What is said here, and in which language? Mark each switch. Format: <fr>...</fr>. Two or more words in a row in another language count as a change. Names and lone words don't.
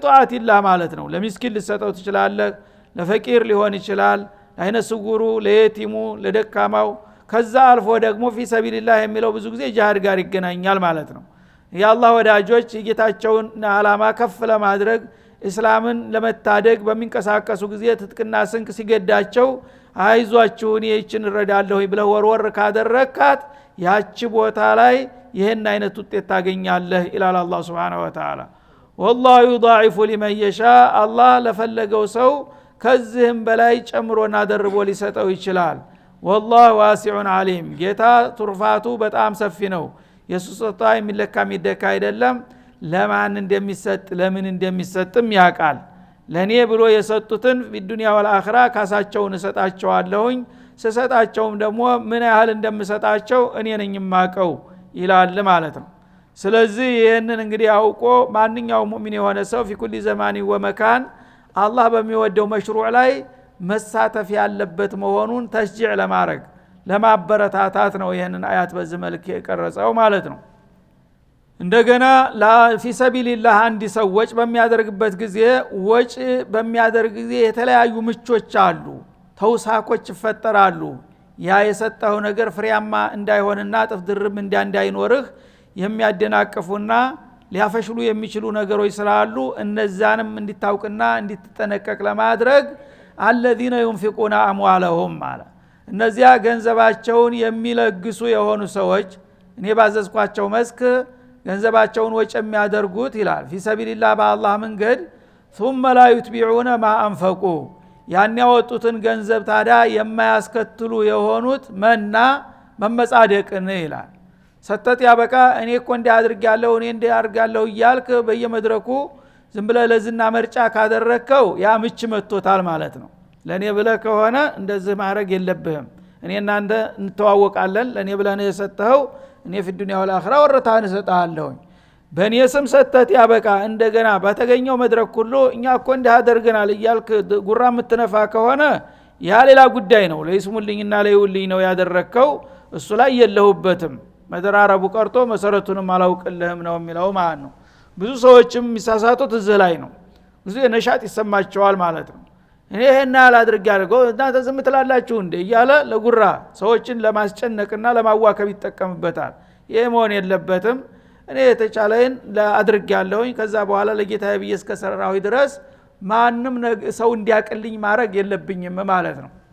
<am>ጧዓቲላህ ማለት ነው። ለሚስኪን ልሰጠው ትችላለህ፣ ለፈቂር ሊሆን ይችላል፣ ለአይነ ስጉሩ፣ ለየቲሙ፣ ለደካማው። ከዛ አልፎ ደግሞ</am> <ar>في سبيل الله</ar> <am>የሚለው ብዙ ጊዜ ጂሃድ ጋር ይገናኛል ማለት ነው። የአላህ ወዳጆች የጌታቸውን ዓላማ ከፍ ለማድረግ እስላምን ለመታደግ በሚንቀሳቀሱ ጊዜ ትጥቅና ስንቅ ሲገዳቸው አይዟችሁ እኔ ይችን እረዳለሁ ብለህ ወርወር ካደረካት ያቺ ቦታ ላይ ይሄን አይነት ውጤት ታገኛለህ ይላል አላህ</am> <ar>سبحانه وتعالى።</ar> <am>والله</am> <ar>يضاعف لمن يشاء</ar> <am>አላህ ለፈለገው ሰው ከዚህም በላይ ጨምሮና ደርቦ ሊሰጠው ይችላል።</am> <ar>والله واسع عليم</ar> <am>ጌታ ትሩፋቱ በጣም ሰፊ ነው። የሱ ስጦታ የሚለካ የሚደካ አይደለም። ለማን እንደሚሰጥ ለምን እንደሚሰጥም ያውቃል። ለኔ ብሎ የሰጡትን</am> <ar>بالدنيا والآخرة</ar> <am>ካሳቸውን እሰጣቸዋለሁኝ። ስሰጣቸውም ደግሞ ምን ያህል እንደምሰጣቸው እኔ ነኝ የማውቀው ይላል ማለት ነው። ስለዚህ ይሄንን እንግዲህ አውቆ ማንኛውም ሙእሚን የሆነ ሰው</am> <ar>في كل زمان ومكان</ar> <am>አላህ በሚወደው መሽሩዕ ላይ መሳተፍ ያለበት መሆኑን ተሽጂዕ ለማድረግ ለማበረታታት ነው ይሄንን አያት በዚህ መልክ የቀረጸው ማለት ነው። እንደገና</am> <ar>في سبيل الله</ar> <am>አንድ ሰው ወጭ በሚያደርግበት ጊዜ ወጭ በሚያደርግ ጊዜ የተለያዩ ምቾች አሉ፣ ተውሳኮች ይፈጠራሉ። ያ የሰጠው ነገር ፍሬያማ እንዳይሆንና ጥፍ ድርብ እንዳይኖርህ የሚያደናቅፉና ሊያፈሽሉ የሚችሉ ነገሮች ስላሉ እነዛንም እንድታውቅና እንድትጠነቀቅ ለማድረግ</am> <ar>الذين ينفقون اموالهم</ar> <am>ማለት እነዚያ ገንዘባቸውን የሚለግሱ የሆኑ ሰዎች እኔ ባዘዝኳቸው መስክ ገንዘባቸውን ወጭ የሚያደርጉት ይላል</am> <ar>في سبيل الله</ar> <am>በአላህ መንገድ</am> <ar>ثم لا يتبعون ما انفقوا</ar> <am>ያን ያወጡትን ገንዘብ ታዲያ የማያስከትሉ የሆኑት መና መመጻደቅን ይላል። ሰተት ያበቃ እኔ እኮ እንዲያድርጋለሁ እኔ እንዲያርጋለሁ እያልክ በየመድረኩ ዝም ብለህ ለዝና መርጫ ካደረከው ያ ምች መጥቶታል ማለት ነው። ለኔ ብለህ ከሆነ እንደዚህ ማድረግ የለብህም። እኔና አንተ እንተዋወቃለን፣ ለኔ ብለህ ነው የሰጠኸው፣ እኔ</am> <ar>في الدنيا والآخرة</ar> <am>ወረታን እሰጣለሁ። በእኔ ስም ሰተት ያበቃ እንደገና በተገኘው መድረክ ሁሉ እኛ እኮ እንዲያደርገናል እያልክ ጉራ የምትነፋ ከሆነ ያ ሌላ ጉዳይ ነው። ለይስሙልኝና ለይውልኝ ነው ያደረከው፣ እሱ ላይ የለሁበትም። መደራረቡ ቀርቶ መሰረቱንም አላውቅልህም ነው የሚለው ማለት ነው። ብዙ ሰዎችም የሚሳሳቱት እዚህ ላይ ነው። ብዙ የነሻጥ ይሰማቸዋል ማለት ነው። እኔ ይሄን አላድርጋለሁ እናንተ ዝም ትላላችሁ እንዴ እያለ ለጉራ ሰዎችን ለማስጨነቅና ለማዋከብ ይጠቀምበታል። ይሄ መሆን የለበትም። እኔ የተቻለኝ ለአድርጋለሁኝ ከዛ በኋላ ለጌታዬ ብዬ እስከሰራሁ ድረስ ማንም ሰው እንዲያቀልኝ ማድረግ የለብኝም ማለት ነው።</am>